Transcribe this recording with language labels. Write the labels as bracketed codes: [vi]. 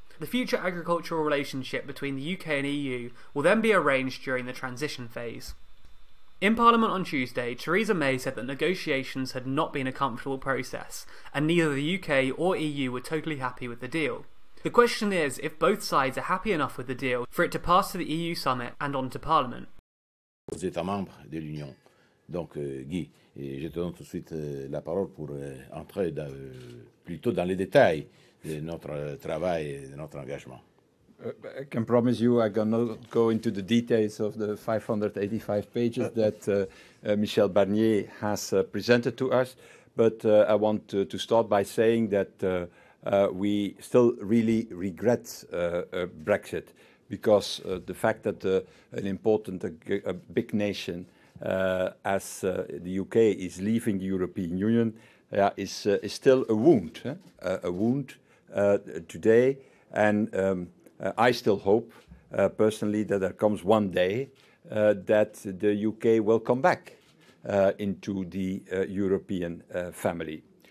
[en] The future agricultural relationship between the UK and EU will then be arranged during the transition phase. In Parliament on Tuesday, Theresa May said that negotiations had not been a comfortable process, and neither the UK or EU were totally happy with the deal. The question is if both sides are happy enough with the deal for it to pass to the EU summit and on to Parliament. [fr] Aux États membres de l'Union. Donc, Guy, je te donne tout de suite la parole pour entrer plutôt dans les détails de notre travail et de notre engagement. [en] I can promise you I cannot go into the details of the 585 pages that Michel Barnier has presented to us, but I want to start by saying that we still really regret Brexit, because the fact that an important, a big nation as the UK is leaving the European Union is still a wound today, and I still hope personally that there comes one day that the UK will come back into the European family.